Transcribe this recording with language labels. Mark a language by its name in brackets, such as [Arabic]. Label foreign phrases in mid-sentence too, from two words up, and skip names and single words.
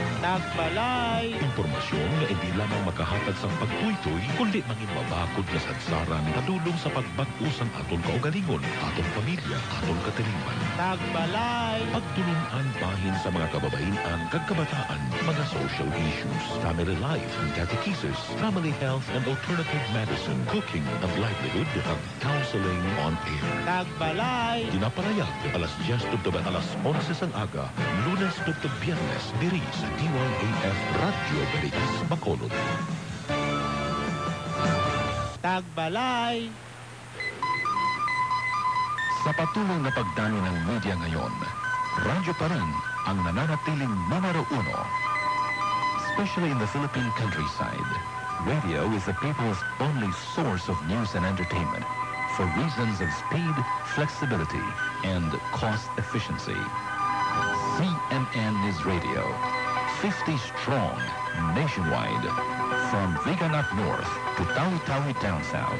[Hiligaynon] Nagbalay! Impormasyon nga hindi lamang makahatag sa pagtuytoy, kundi mangin mabakod na sadsaran kadulong sa pagbag-o sang atong kaugalingon, atong pamilya, atong katilingban. Nagbalay! Pagtulungan bahin sa mga kababaihan kag kabataan, [English] mga social issues, family life and catechesis, family health and alternative medicine, cooking and livelihood, [Filipino] at counseling [English] on air. Nagbalay! [Hiligaynon] Ginaparayag alas 10 tugtuban alas 11 sang aga, Lunes tugtog Biyernes, diri sa DYAF Radio Veritas Bacolod. Nagbalay! [Filipino] Sa patuloy na pagdalo ng media ngayon, radyo pa rin ang nananatiling numero 1. [English] Especially in the Philippine countryside, radio is the people's only source of news and entertainment for reasons of speed, flexibility, and cost efficiency. CMN is radio, 50 strong, nationwide, from Vigan up north to Tawi-Tawi down south.